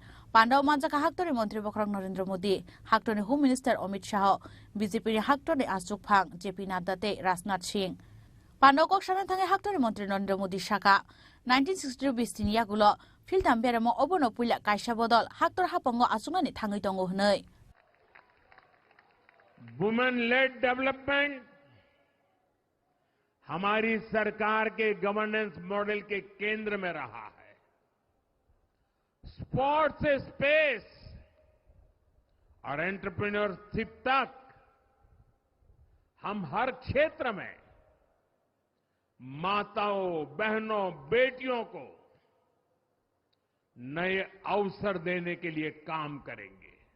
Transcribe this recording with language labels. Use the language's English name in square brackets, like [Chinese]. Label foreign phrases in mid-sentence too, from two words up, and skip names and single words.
[Kok Borok] Panda manjaka haktor ni Montri Bokrok Narendra Modi, haktor ni [English] Home Minister [Kok Borok] Amit Shah, BJP ni haktor ni Achuk Phang, JP Nadda te Rajnath Singh. Pandokok sanan thangai haktor Montri Narendra Modi Shaka 1962 bistin yagulo filtam beramo obono puila kaisa bodol haktor hapongo asungani thangai tongo hnai [English] women led development [Hindi] हमारी सरकार के [English] governance model [Hindi] के केंद्र में रहा है। स्पोर्ट्स से स्पेस और एंटरप्रेन्योरशिप तक हम हर क्षेत्र में माताओं, बहनों, बेटियों को नए अवसर देने के लिए काम करेंगे।